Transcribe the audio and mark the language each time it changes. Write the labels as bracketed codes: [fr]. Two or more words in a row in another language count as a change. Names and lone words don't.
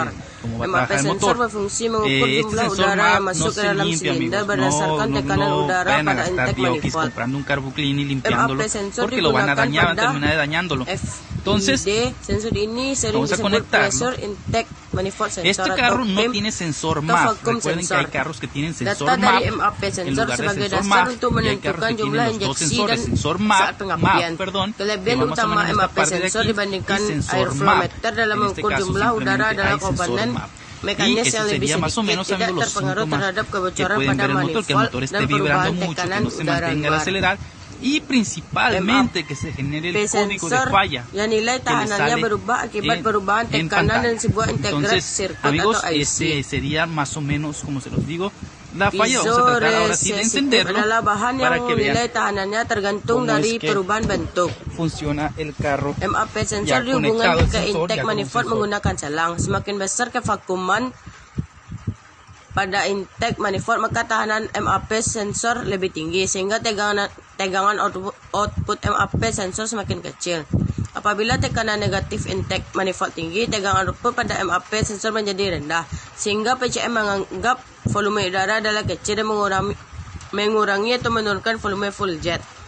[id] MAP sensor berfungsi mengukur jumlah udara yang masuk ke dalam silinder berdasarkan tekanan udara pada [en] intake manifold. [id] MAP sensor digunakan pada sensor ini sering disebut [en] pressure intake manifold sensor. [es] Este carro no tiene sensor MAP. Recuerden que hay carros que tienen sensor MAP. [id] MAP sensor sebagai dasar untuk menentukan jumlah injeksi dan saat pengapian. Kelebihan utama MAP sensor dibandingkan [en] airflow meter [id] dalam mengukur jumlah udara adalah komponen mekanis yang lebih sedikit, tidak terpengaruh terhadap kebocoran pada manifold dan perubahan tekanan udara luar. [es] Y principalmente que se genere el código de falla [id] yang nilai tahanannya berubah akibat perubahan tekanan dan sebuah integrat sirkuit [es] amigos, [id] atau IC. [es] sería más o menos, como se los digo, la falla. Vamos a tratar ahora sí de encenderlo [id] adalah bahan [es] para [id] yang [es] que vean [id] nilai tahanannya tergantung dari perubahan bentuk. [es] Funciona el carro. [id] MAP sensor dihubungkan ke [en] intake manifold [id] menggunakan selang. Semakin besar kevakuman pada [en] intake manifold, [id] maka tahanan MAP sensor lebih tinggi sehingga tegangan output MAP sensor semakin kecil. Apabila tekanan negatif [en] intake manifold [id] tinggi, tegangan output pada MAP sensor menjadi rendah sehingga PCM menganggap volume udara adalah kecil dan mengurangi atau menurunkan volume full jet.